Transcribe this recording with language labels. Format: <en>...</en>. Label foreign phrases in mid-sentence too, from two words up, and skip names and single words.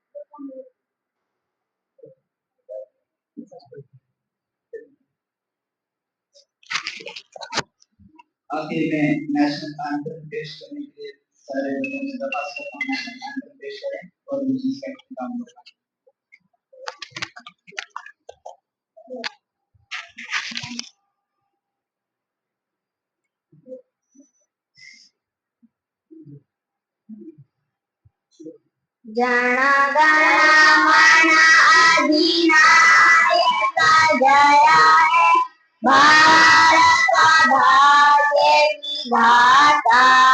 <ur>آخر میں</ur> <en>National Anthem</en> <ur>پیش کرنے کے لیے سارے لوگوں سے درخواست کرتا ہوں</ur> <en>National Anthem</en> <ur>پیش کریں اور مجھے کا اختتام ہوگا۔</ur> <bn>জন গণ মন অধিনায়ক জয় হে ভারত ভাগ্য বিধাতা,</bn>